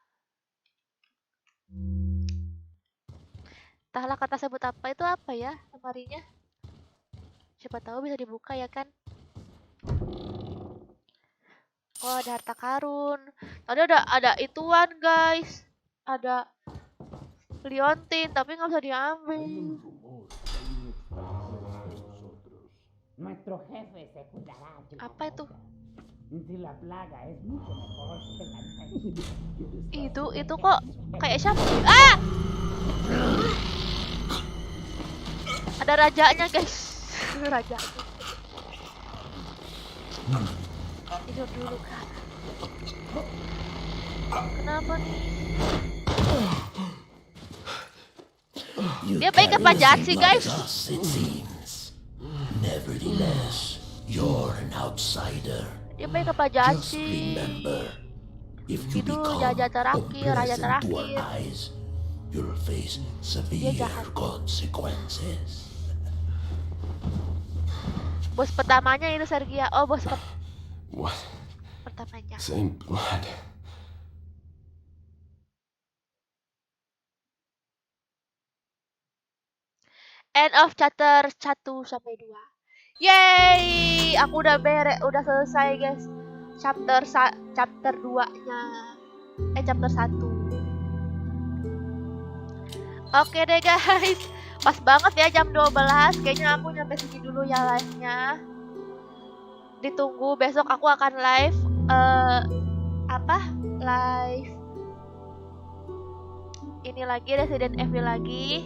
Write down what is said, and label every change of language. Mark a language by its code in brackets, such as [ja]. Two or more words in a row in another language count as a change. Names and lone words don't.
[id] Entahlah kata sebut apa itu apa ya lemarinya. Siapa tahu bisa dibuka ya kan. Oh, ada harta karun. Tadi ada ituan, guys. Ada liontin, tapi nggak bisa diambil. [es] Nuestro jefe se cuidará. [id] Apa itu? [es] Si la plaga es mucho mejor que la [id] Itu kok kayak siapa? Ada rajanya, guys. Rajanya. Tidur dulu kan. Kenapa nih? Dia baik apa jahat sih, guys? [en] It seems. Nevertheless, you're an outsider. [id] Dia baik apa jahat [en] Just [id] sih? [en] remember, if you [id] Itu [en] become [id] raja terakhir, raja [en] unpleasant to our [id] terakhir. [en] eyes, you'll face severe [id] jahat. [en] consequences. [id] Bos pertamanya itu Sergia. Oh, bos [en] What? [id] pertamanya. [en] Same blood. End of chapter 1 sampai 2. [id] Yeay, aku udah udah selesai, guys. Chapter 2-nya. Chapter 1. Oke deh, guys. Pas banget ya jam 12. Kayaknya aku nyampe sini dulu ya live-nya. Ditunggu besok aku akan live live ini lagi Resident Evil lagi.